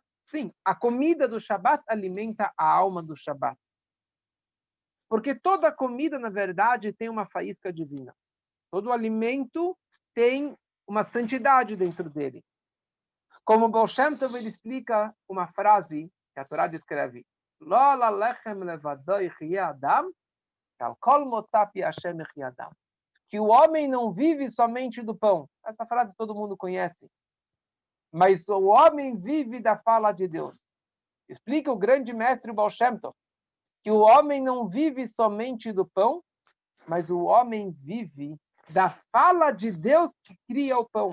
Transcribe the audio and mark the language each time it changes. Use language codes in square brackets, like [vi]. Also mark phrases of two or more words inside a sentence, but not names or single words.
[pt] Sim, a comida do Shabat alimenta a alma do Shabat. Porque toda comida, na verdade, tem uma faísca divina. Todo alimento tem uma santidade dentro dele. Como o Baal Shem Tov ele explica uma frase que a Torá descreve: [he] לא לה לחם לבדו יחיה אדם, כל כל מוצא פי השם יחיה אדם. [pt] Que o homem não vive somente do pão. Essa frase todo mundo conhece. Mas o homem vive da fala de Deus. Explica o grande mestre Baal Shem Tov que o homem não vive somente do pão, mas o homem vive da fala de Deus que cria o pão.